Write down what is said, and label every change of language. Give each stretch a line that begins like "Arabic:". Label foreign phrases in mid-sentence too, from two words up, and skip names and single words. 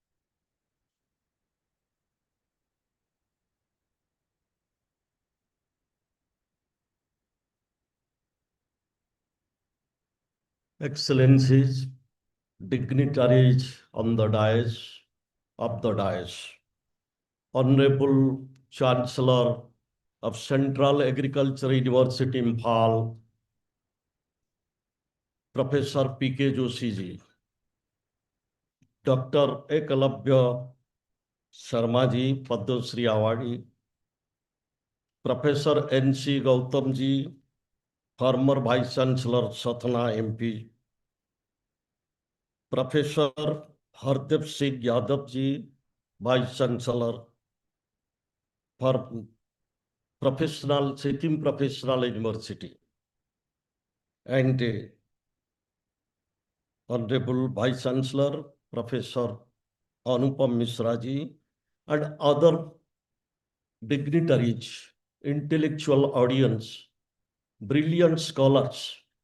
English: Excellencies, dignitaries on the dais, Honorable Chancellor of Central Agriculture University Imphal, Professor P.K. Joshi ji, Dr. Ekalabya Sharma ji, Padma Shri Awardee, Professor N.C. Gautam ji, former Vice Chancellor Satna MP, Professor Hardeep Singh Yadav ji, Vice Chancellor for Sikkim Professional University, and Honorable Vice Chancellor Professor Anupam Misra ji, and other dignitaries, intellectual audience, brilliant scholars,